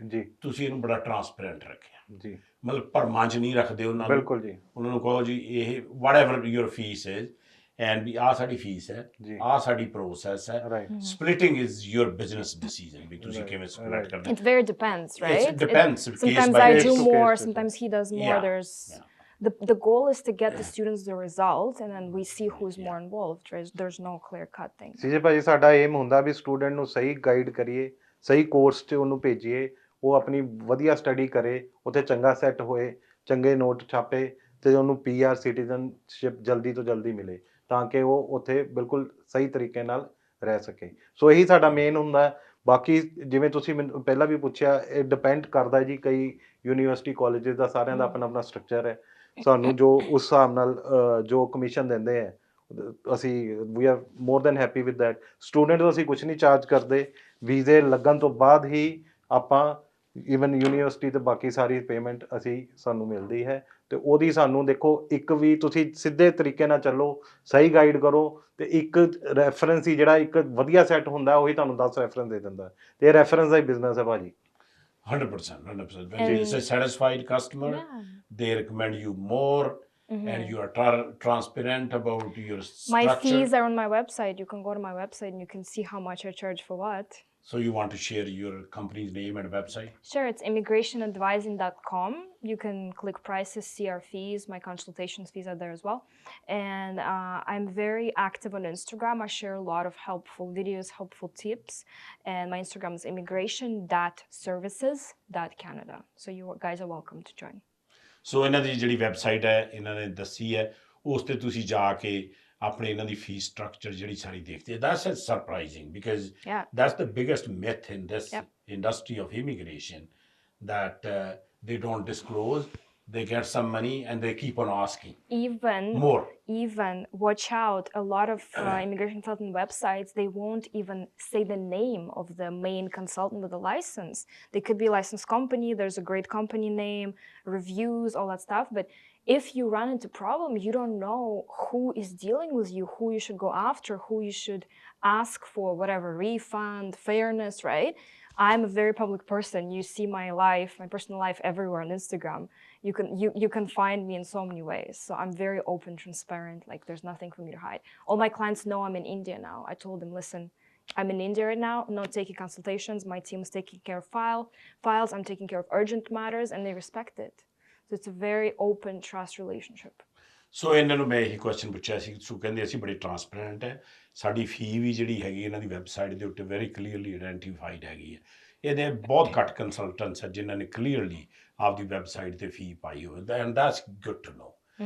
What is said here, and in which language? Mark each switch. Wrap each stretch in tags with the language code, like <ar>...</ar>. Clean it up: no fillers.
<pa>ਜੀ, ਤੁਸੀਂ ਇਹਨੂੰ ਬੜਾ ਟਰਾਂਸਪੇਰੈਂਟ ਰੱਖਿਆ ਜੀ, ਮਤਲਬ ਭਰਮਾਂ 'ਚ ਨਹੀਂ ਰੱਖਦੇ ਉਹਨਾਂ ਨੂੰ। ਬਿਲਕੁਲ ਜੀ। ਉਹਨਾਂ ਨੂੰ ਕਹੋ ਜੀ ਇਹ</pa> <en>whatever your fees is and</en> <pa>we ਆਹ ਸਾਡੀ ਫੀਸ ਹੈ, ਜੀ, ਆਹ ਸਾਡੀ ਪ੍ਰੋਸੈਸ ਹੈ।</pa> <en>Right. Splitting is your business decision</en> <pa>ਵੀ ਤੁਸੀਂ ਕਿਵੇਂ ਸਪਲਿਟ ਕਰਦੇ।</pa> <en>It very depends, right? It depends. Sometimes I do more, sometimes he does more. Yeah, There's yeah. the goal is to get the students the result, and then we see who's more involved, right? There's no clear cut thing.</en> <pa>CJ ਭਾਜੀ ਸਾਡਾ aim ਹੁੰਦਾ ਵੀ student ਨੂੰ ਸਹੀ guide ਕਰੀਏ, ਸਹੀ course 'ਚ ਉਹਨੂੰ ਭੇਜੀਏ, ਉਹ ਆਪਣੀ ਵਧੀਆ ਸਟੱਡੀ ਕਰੇ, ਉੱਥੇ ਚੰਗਾ ਸੈੱਟ ਹੋਏ, ਚੰਗੇ ਨੋਟ ਛਾਪੇ ਅਤੇ ਉਹਨੂੰ PR ਸਿਟੀਜ਼ਨਸ਼ਿਪ ਜਲਦੀ ਤੋਂ ਜਲਦੀ ਮਿਲੇ ਤਾਂ ਕਿ ਉਹ ਉੱਥੇ ਬਿਲਕੁਲ ਸਹੀ ਤਰੀਕੇ ਨਾਲ ਰਹਿ ਸਕੇ। ਸੋ ਇਹੀ ਸਾਡਾ ਮੇਨ ਹੁੰਦਾ। ਬਾਕੀ ਜਿਵੇਂ ਤੁਸੀਂ ਮੈਨੂੰ ਪਹਿਲਾਂ ਵੀ ਪੁੱਛਿਆ, ਇਹ ਡਿਪੈਂਡ ਕਰਦਾ ਜੀ, ਕਈ ਯੂਨੀਵਰਸਿਟੀ ਕਾਲਜਿਸ ਦਾ ਸਾਰਿਆਂ ਦਾ ਆਪਣਾ ਆਪਣਾ ਸਟਰਕਚਰ ਹੈ। ਸਾਨੂੰ ਜੋ ਉਸ ਹਿਸਾਬ ਨਾਲ ਜੋ ਕਮਿਸ਼ਨ ਦਿੰਦੇ ਹੈ, ਅਸੀਂ</pa> <en>We are more than happy with that.</en> <pa>Student ਤੋਂ ਅਸੀਂ ਕੁਛ ਨਹੀਂ ਚਾਰਜ ਕਰਦੇ, ਵੀਜ਼ੇ ਲੱਗਣ ਤੋਂ ਬਾਅਦ ਹੀ ਆਪਾਂ ਈਵਨ ਯੂਨੀਵਰਸਿਟੀ ਅਤੇ ਬਾਕੀ ਸਾਰੀ ਪੇਮੈਂਟ ਸਾਨੂੰ ਮਿਲਦੀ ਹੈ। ਅਤੇ ਉਹਦੀ ਸਾਨੂੰ ਦੇਖੋ, ਇੱਕ ਵੀ ਤੁਸੀਂ ਸਿੱਧੇ ਤਰੀਕੇ ਨਾਲ ਚੱਲੋ, ਸਹੀ ਗਾਈਡ ਕਰੋ, ਅਤੇ ਇੱਕ ਰੈਫਰੈਂਸ ਹੀ ਜਿਹੜਾ ਇੱਕ ਵਧੀਆ ਸੈੱਟ ਹੁੰਦਾ ਉਹੀ ਤੁਹਾਨੂੰ 10 ਰੈਫਰੈਂਸ ਦੇ ਦਿੰਦਾ, ਅਤੇ ਇਹ ਰੈਫਰੈਂਸ ਦਾ ਹੀ ਬਿਜ਼ਨਸ ਹੈ ਭਾਜੀ।</pa> <en>100%, 100%. When it's a satisfied customer, they recommend you more, and you are transparent about your structure. My fees are on my website. You can go to my website and you can see how much I charge for what. So you want to share your company's name and website? Sure, it's immigrationadvising.com. You can click prices, see our fees. My consultations fees are there as well. And I'm very active on Instagram. I share a lot of helpful videos, helpful tips. And my Instagram is immigration.services.canada. So you guys are welcome to join.</en> <pa>ਸੋ ਇਹਨਾਂ ਦੀ ਜਿਹੜੀ website ਹੈ ਇਹਨਾਂ ਨੇ ਦੱਸੀ ਹੈ, ਉਸ 'ਤੇ ਤੁਸੀਂ ਜਾ ਕੇ ਆਪਣੇ ਇਹਨਾਂ ਦੀ ਫੀਸ ਸਟਰਕਚਰ ਜਿਹੜੀ ਸਾਰੀ ਦੇਖਦੇ।</pa> <en>That's surprising because that's the biggest myth in this industry of immigration that they don't disclose. They get some money and they keep on asking more. Even watch out, a lot of immigration consultant websites, they won't even say the name of the main consultant with the license. They could be a licensed company, there's a great company name, reviews, all that stuff, but if you run into problem, you don't know who is dealing with you, who you should go after, who you should ask for whatever refund, fairness, right? I'm a very public person. You see my life, my personal life everywhere on Instagram. You can find me in so many ways. So I'm very open, transparent, like there's nothing for me to hide. All my clients know I'm in India now. I told them, listen, I'm in India right now, I'm not taking consultations. My team is taking care of files. I'm taking care of urgent matters, and they respect it. So it's a very open, trust relationship.</en> <pa>ਸੋ ਇਹਨਾਂ ਨੂੰ ਮੈਂ ਇਹੀ question ਪੁੱਛਿਆ ਸੀ, ਸੋ ਕਹਿੰਦੇ ਅਸੀਂ ਬੜੇ transparent ਹੈ, ਸਾਡੀ ਫੀ ਵੀ ਜਿਹੜੀ ਹੈਗੀ ਇਹਨਾਂ ਦੀ ਵੈਬਸਾਈਟ ਦੇ ਉੱਤੇ</pa> <en>very clearly identified</en> <pa>ਹੈਗੀ ਹੈ। ਇਹਦੇ ਬਹੁਤ ਘੱਟ ਕੰਸਲਟੈਂਟਸ ਹੈ ਜਿਨ੍ਹਾਂ ਨੇ ਕਲੀਅਰਲੀ ਆਪਦੀ ਵੈਬਸਾਈਟ 'ਤੇ ਫੀ ਪਾਈ ਹੋਵੇ,</pa> <en>And that's good to know.</en>